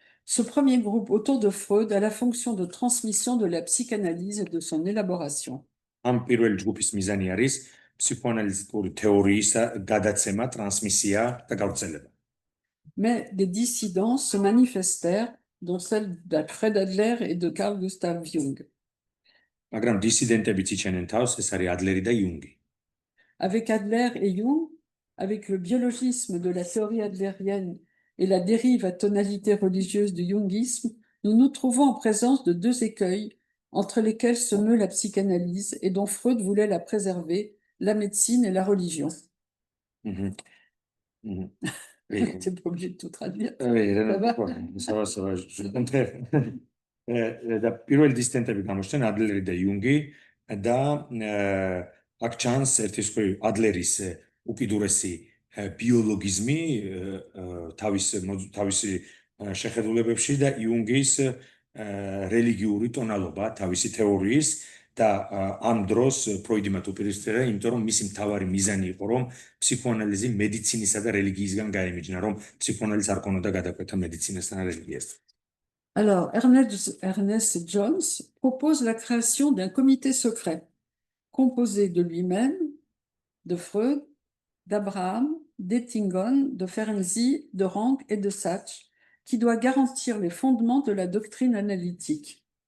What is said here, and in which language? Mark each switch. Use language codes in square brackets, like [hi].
[fr] Ce premier groupe autour de Freud a la fonction de transmission de la psychanalyse et de son élaboration. [ka] Am პირველი ჯგუფის მიზანი არის ფსიქოანალიტიკური თეორიის გადაცემა, ტრანსმისია და გავრცელება. [fr] Mais des dissidences se manifestèrent, dont celle d'Alfred Adler et de Carl Gustav Jung. [ka] მაგრამ დისიდენტებიც იჩენენ თავს, ეს არის ადლერი და იუნგი. [fr] Avec Adler et Jung, avec le biologisme de la théorie adlérienne et la dérive à tonalité religieuse du jungisme, nous nous trouvons en présence de deux écueils entre lesquels se meut la psychanalyse et dont Freud voulait la préserver, la médecine et la religion. T'es pas obligé de tout traduire. Ça va, je le contraire. [ka] და პირველი დისიდენტები გამოჩნდნენ ადლერი და იუნგი და აქ ჩანს ერთი სხვი ადლერის უკიდურესი ბიოლოგიზმი თავისი შეხედულებებში და იუნგის რელიგიური ტონალობა თავისი თეორიის და ამ დროს ფროიდი მათ უპირისპირდა, იმიტომ რომ მისი მთავარი მიზანი იყო, რომ ფსიქოანალიზი მედიცინისა და რელიგიისგან გაემიჯნა, რომ ფსიქოანალიზი არ ქონოდა გადაკვეთა მედიცინასთან და რელიგიასთან. [fr] Alors, Ernest Jones propose la création d'un comité secret composé de lui-même, de Freud, d'Abraham, d'Ettingon, de Ferenczi, de Rank et de Sachs, qui doit garantir les fondements de la doctrine analytique.